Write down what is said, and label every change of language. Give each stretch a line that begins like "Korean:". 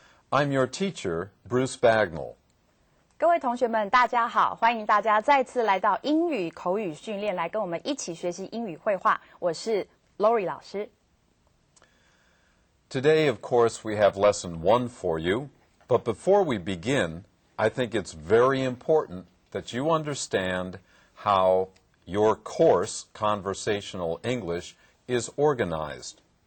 English: I'm your teacher, Bruce Bagnall.
Chinese: 各位同学们，大家好，欢迎大家再次来到英语口语训练，来跟我们一起学习英语绘画。我是 Lori 老师。
English: Today, of course, we have lesson 1 for you. But before we begin, I think it's very important that you understand how your course, Conversational English, is organized.